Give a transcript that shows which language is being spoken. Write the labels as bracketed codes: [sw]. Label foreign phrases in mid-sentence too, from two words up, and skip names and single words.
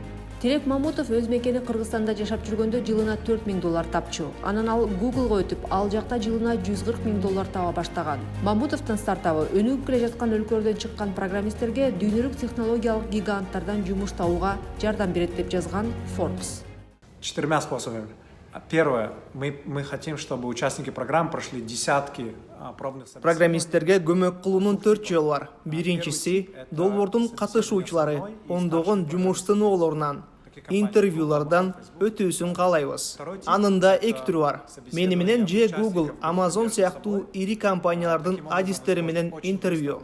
[ky] Тилек Мамутов өз мекени Кыргызстанда жашап жүргөндө жылына $4000 тапчу. Анан ал Google'га өтүп, ал жакта жылына $140,000 таба баштаган. Мамутовдун стартабы өнүгүп келе жаткан өлкөлөрдөн чыккан программисттерге дүйнөлүк технологиялык гиганттардан жумуш табууга жардам берет деп жазган Forbes. [ru] 4 способами. Первое, мы хотим, чтобы участники программы прошли десятки пробных собеседований. [ky] Программисттерге көмөк кылуунун 4 жолу бар. Биринчиси, долбоордун катышуучулары ондогон жумуш сыноолорунан, интервьюлардан өтүүсүн каалайбыз. Анын да 2 түрү бар. Мени менен же Google, Amazon сыяктуу ири компаниялардын адистери менен интервью.